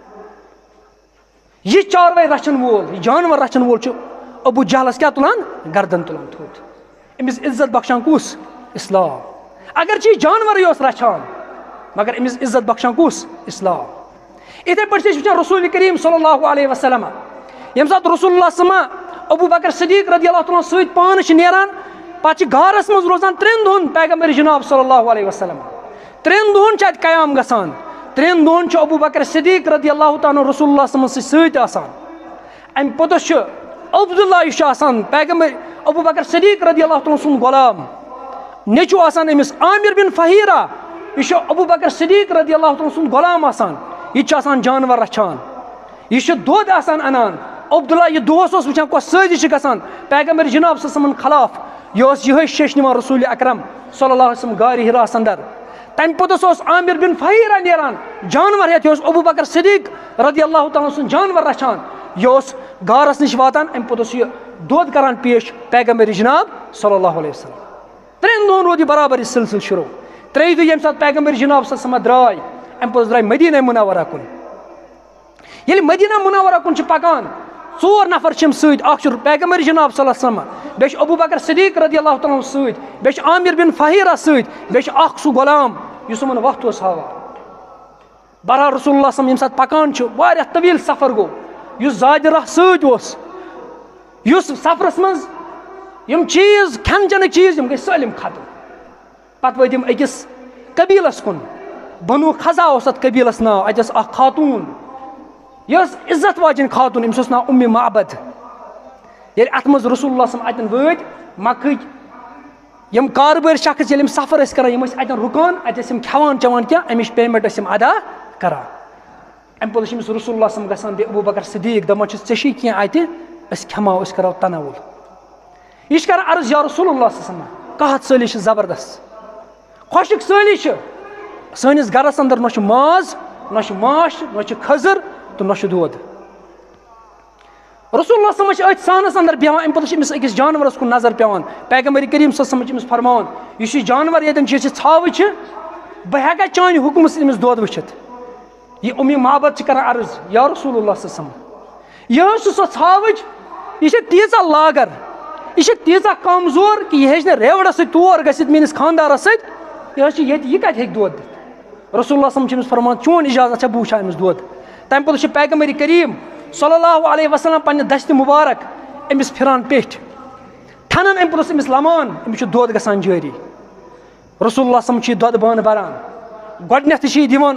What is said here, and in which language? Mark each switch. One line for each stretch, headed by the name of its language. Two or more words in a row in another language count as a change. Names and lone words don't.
Kashmiri: یہِ چاروٲے رچھن وول یہِ جانور رچھن وول چھُ ابوٗ جہلس کیٛاہ تُلان گردن تُلان تھوٚد أمِس عزت بخشان کُس اسلام اگرچہِ یہِ جانورٕے اوس رچھان مگر أمِس عزت بخشان کُس اسلام یِتھے پٲٹھۍ چھِ أسۍ وٕچھان رسول کریم
Arabic: صلی اللہ علیہ وسلم
Kashmiri: ییٚمہِ ساتہٕ رسول اللہ
Arabic: صلی اللہ علیہ وسلم
Kashmiri: ابوٗ بکر صدیق
Arabic: رضی اللہ تعالیٰ
Kashmiri: سۭتۍ پانہٕ چھِ نیران پتہٕ چھِ غارس منٛز روزان 3 دۄہن پیغمبر جناب
Arabic: صلی اللہ علیہ وسلم
Kashmiri: 3 دۄہن چھِ اَتہِ قیام گژھان 3 دۄہن چھُ ابوٗ بکر صدیق
Arabic: رضی اللہ تعالیٰ
Kashmiri: رسول اللہ
Arabic: صلی اللہ علیہ وسلم
Kashmiri: سۭتۍ آسان امہِ پوٚتُس چھُ عبداللہ یُس چھُ آسان پیغمبر ابوٗ بکر صدیق
Arabic: رضی اللہ تعالیٰ
Kashmiri: سُنٛد غلام نیٚچوٗ آسان أمِس عامر بن فہیرہ یہِ چھُ ابوٗ بکر صدیق
Arabic: رضی اللہ تعالیٰ
Kashmiri: سُنٛد غلام آسان یہِ تہِ چھُ آسان جانور رچھان یہِ چھُ دۄد آسان انان عبداللہ یہِ دۄہس اوس وٕچھان کۄس سٲزِش چھِ گژھان پیغمبر جناب
Arabic: صلی اللہ علیہ وسلمن
Kashmiri: خلاف یہِ اوس یِہوے شیٚش نِوان رسول اکرم
Arabic: صلی اللہ علیہ وسلم
Kashmiri: غارِ حراہس انٛدر تمہِ پوٚتُس اوس عامر بن فہیرہ نیران جانور ہیٚتھ یہِ اوس ابوٗ بکر صدیق
Arabic: رضی اللہ تعالیٰ
Kashmiri: سُنٛد جانور رچھان یہِ اوس غارس نِش واتان امہِ پوٚتُس یہِ دۄد کران پیش پیغمبر جناب
Arabic: صلی اللہ علیہ وسلم
Kashmiri: 3 دۄہن روٗد یہِ برابر یہِ سلسلہٕ شروٗع 3 دۄہ ییٚمہِ ساتہٕ پیغمبر جناب
Arabic: صلی اللہ علیہ وسلم
Kashmiri: درٛاے امہِ پوٚتُس درٛاے مدیٖنہ منورہ کُن ییٚلہِ مدیٖنہ منورہ کُن چھِ پکان 4 نفر چھِ یِم سۭتۍ اکھ چھُ پیغمبر جناب
Arabic: صلی اللہ علیہ وسلم
Kashmiri: بیٚیہِ چھُ ابوٗ بکر صدیق
Arabic: رضی اللہ تعالیٰ
Kashmiri: سۭتۍ بیٚیہِ چھُ عامر بن فہیرہ سۭتۍ بیٚیہِ چھُ اکھ سُہ غلام یُس یِمن وقت اوس ہاوان بہرحال رسول اللہ
Arabic: صلی اللہ علیہ وسلم
Kashmiri: ییٚمہِ ساتہٕ پکان چھُ واریاہ طویٖل سفر گوٚو یُس زادِ راہ سۭتۍ اوس یُس سفرس منٛز یِم چیٖز کھٮ۪ن چٮ۪نٕکۍ چیٖز یِم گٔے سٲلِم ختم پتہٕ وٲتۍ یِم أکِس قبیٖلس کُن بنوٗ خزا اوس اتھ قبیٖلس ناو اتہِ ٲس اکھ خاتوٗن یہِ ٲس عزت واجٮ۪ن خاتوٗن أمِس اوس ناو اُمہِ معبد ییٚلہِ اتھ منٛز رسول اللہ
Arabic: صلی اللہ علیہ وسلم
Kashmiri: اتٮ۪ن وٲتۍ مکٕکۍ یِم کاربٲرۍ شخص ییٚلہِ یِم سفر ٲسۍ کران یِم ٲسۍ اتٮ۪ن رُکان اتہِ ٲسۍ یِم کھٮ۪وان چٮ۪وان کینٛہہ امِچ پیمنٹ ٲسۍ یِم ادا کران امہِ پوٚتُس چھِ أمِس رسول اللہ
Arabic: صلی اللہ علیہ وسلم
Kashmiri: گژھان بیٚیہِ ابوٗ بکر صدیق دپان چھِس ژےٚ چھُے کینٛہہ اتہِ أسۍ کھٮ۪مو أسۍ کرو تناوُل یہِ چھِ کران عرض یا رسول اللہ صلی اللہ علیہ وسلم قحط سٲلی چھِ زبردست خۄشِک سٲلی چھِ سٲنِس گرس انٛدر نہ چھُ ماز نہ چھُ ماچھ نہ چھُ کھٔزٕر تہٕ نہ چھُ دۄد رسول اللہ
Arabic: صلی اللہ علیہ وسلم
Kashmiri: چھِ أتھۍ سانس انٛدر بیٚہوان امہِ پوٚتُس چھِ أمِس أکِس جانورس کُن نظر پیٚوان پیغمبر کریم
Arabic: صلی اللہ علیہ وسلم
Kashmiri: چھِ أمِس فرماوان یُس یہِ جانور ییٚتٮ۪ن چھُ یہِ چھِ ژھاوٕج چھِ بہٕ ہٮ۪کا چانہِ حُکمہٕ سۭتۍ أمِس دۄد وٕچھِتھ یہ امی محبت کران عرض یا رسول اللہ
Arabic: صلی اللہ علیہ وسلم
Kashmiri: یہ سو ژھاوٕج یہ تیٖژاہ لاگر یہ تیٖژاہ کمزور کہ یہ ہیٚچہِ نہٕ ریوڑس سۭتۍ تور گٔژھِتھ میٲنِس خاندارس سۭتۍ یہ ییٚتہِ یہِ کتہِ ہیٚکہِ دۄد دِتھ رسول اللہ
Arabic: صلی اللہ علیہ وسلم
Kashmiri: چھِ أمِس فرمان چون اجازت چھا بہٕ وٕچھا أمِس دۄد تمہِ پتہٕ چھُ پیغمبر کریم صلی
Arabic: اللہ علیہ وسلم
Kashmiri: پننہِ دستہِ مبارک أمِس پھران پیٚٹھۍ ٹھنان امہِ پتہٕ أمِس لمان أمِس چھُ دۄد گژھان جٲری رسول اللہ
Arabic: صلی اللہ علیہ وسلم
Kashmiri: چھُ یہِ دۄدٕ بانہٕ بران گۄڈٕنیتھٕے چھِ یہِ دِوان